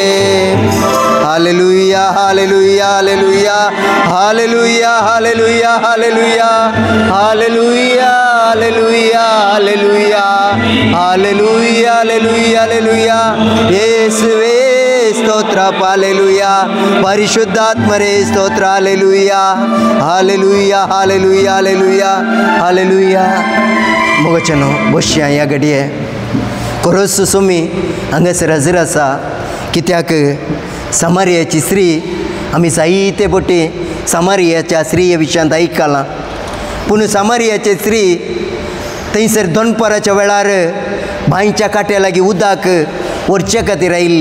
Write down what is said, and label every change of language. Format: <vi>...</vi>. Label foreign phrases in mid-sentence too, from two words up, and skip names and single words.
<kn>ಹಾಲೆಲೂಯ ಹಾಲೆಲೂಯ ಹಾಲೆಲೂಯ ಹಾಲೆಲೂಯ ಹಾಲೆಲೂಯ ಹಾಲೆಲೂಯ ಹಾಲೆಲೂಯ ಹಾಲೆಲೂಯ ಹಾಲೆಲೂಯ ಹಾಲೆಲೂಯ ಹಾಲೆಲೂಯ ಹಾಲೆಲೂಯ. ಯೇಸುವೇ ಸ್ತೋತ್ರ ಹಾಲೆಲೂಯ. ಪರಿಶುದ್ಧಾತ್ಮರೇ ಸ್ತೋತ್ರ ಹಾಲೆಲೂಯ ಹಾಲೆಲೂಯ ಹಾಲೆಲೂಯ ಹಾಲೆಲೂಯ हालेलुया.</kn> <kok>मोगचनो बोश्या या घडये कोरोस सुमी हांगासर हजर आसा. कित्याक समारियाची स्त्री आमी जायते बोटी समारियाच्या स्त्री विशयांत आयकलां. पूण समारियाची स्त्री थंयसर दोनपराच्या वेळार बांयच्या काट्या लागीं उदक व्हरचे खातीर आयिल्ली.</kok>